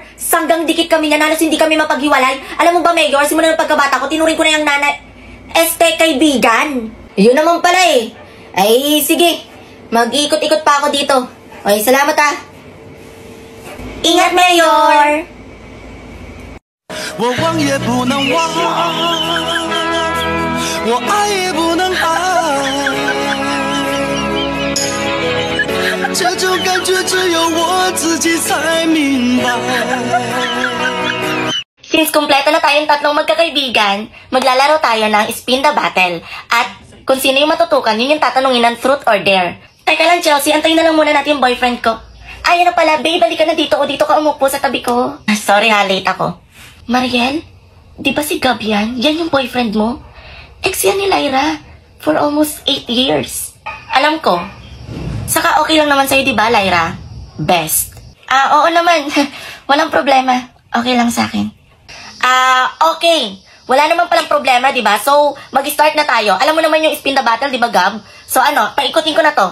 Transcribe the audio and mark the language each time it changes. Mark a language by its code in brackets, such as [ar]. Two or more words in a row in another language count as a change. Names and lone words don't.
[tl] Sanggang dikit kami na halos hindi kami mapaghiwalay. Alam mo ba, Mayor, simula ng pagkabata ko, tinuring ko na yung nanay kaibigan. Yun naman pala eh. Ay, sige. Mag-ikot-ikot pa ako dito. Okay, salamat Ingat, Mayor! [zh] 我忘也不能忘，我爱也不能爱，这种感觉只有我自己才明白。 [tl] Since kumpleto na tayong tatlong magkakaibigan, maglalaro tayo ng Spin the Battle. At kung sino yung matutukan, yun yung tatanungin ng Truth or Dare. Teka lang, Chelsea, antayin na lang muna natin yung boyfriend ko. Ay, ano pala, babe, balik ka na dito o dito ka umupo sa tabi ko. Sorry ha, late ako. Mariel, di ba si Gab yan? Yan yung boyfriend mo? Ex yan ni Lyra [en] for almost 8 years. [tl] Alam ko. Saka okay lang naman sa'yo, di ba, Lyra? Best. Oo naman. Walang problema. Okay lang sa akin. Okay. Wala naman palang problema, di ba? So, mag-start na tayo. Alam mo naman yung Spin the Battle, di ba, Gab? So, paikutin ko na to.